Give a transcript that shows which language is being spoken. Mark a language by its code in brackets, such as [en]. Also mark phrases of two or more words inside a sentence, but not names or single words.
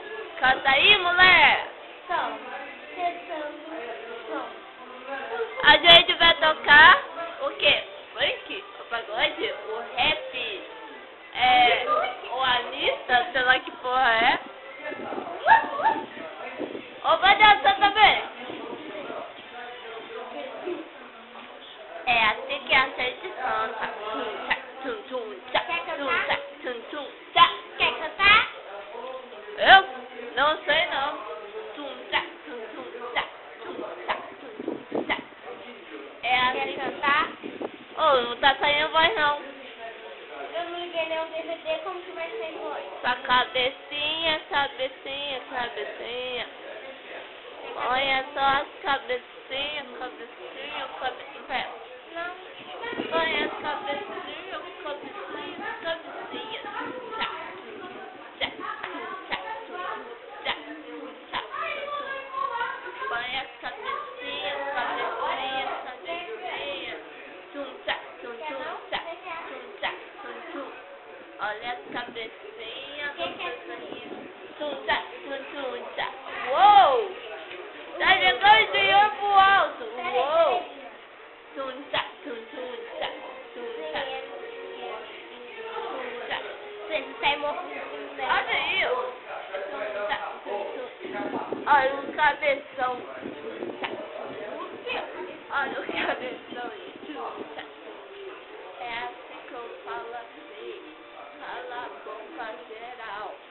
[pt] Canta aí, mulher! A gente vai tocar o quê? Funk? O pagode? O rap? O Anitta, sei lá que porra é. Ou vai dançar também? É assim que a gente canta. Tum, tum, tchá, tum, tchá, tum, tum, tchá. Quer cantar? Eu? Não sei não. Tum, tchá, tum, tchá, tum, tchá, tum, tchá. É assim. Quer cantar? Oh, não tá saindo voz não. Eu não liguei nenhum DVD, como que vai sair voz? Sua cabecinha, cabecinha, cabecinha. Olha só as cabecinhas, cabecinha, cabecinha. Não. Põe as cabecinhas, cabecinha, cabecinha. Tchá, tchá, tchá, tchá, tchá. Põe as cabecinhas, cabecinha, cabecinha. Tum, tchá, tum, tchá, tum, tchá, tum. Olha as cabecinhas, cabecinha. Tum, tchá, tchá. Uou! Tá jogando dinheiro pro alto. Uou! Tum, tchá, tum, tchá, tum, tchá. Tum, tchá. Você sai morrendo, né? Olha aí, ó. Tum, tchá, tum. Olha o cabeção. Tum, tchá. Olha o cabeção aí. Tum, tchá. É assim que eu falo assim. Cala a boca geral.